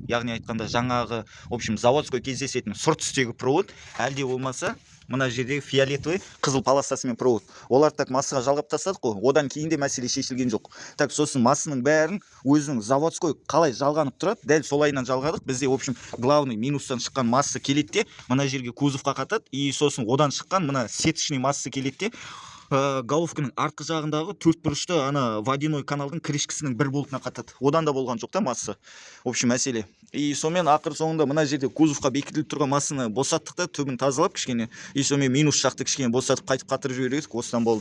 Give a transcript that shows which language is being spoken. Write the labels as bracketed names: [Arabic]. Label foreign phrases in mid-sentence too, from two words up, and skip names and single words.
[Kazakh] Яғни айтқанда жаңағы, [Russian] в общем, заводской [Kazakh] кездесетін сұр түстегі провод, әлде болмаса мына жердегі фиолетовый қызыл полосасымен провод. Олар так массаға жалғап тастадық қой. Одан кейін де мәселе шешілген жоқ. Так сосын массаның бәрін өзінің заводской қалай жалғанып тұрады, дәл солайынан жалғадық. Бізде, [Russian] в общем, главный [Kazakh] минустан шыққан масса келеді де, мына жерге кузовқа қатады, и сосын одан шыққан мына сеточный масса келеді де, головканың артқы жағындағы төрт бұрышты ана водяной каналдың крышкасының бір болтына қатады. Одан да болған жоқ та масса. [Russian] В общем, [Kazakh] мәселе. И сонымен ақыр соңында мына жерде кузовқа бекітіліп тұрған массаны босаттық та, түбін тазалап кішкене, и сонымен минус жақты кішкене босатып қайтып қатырып жібердік.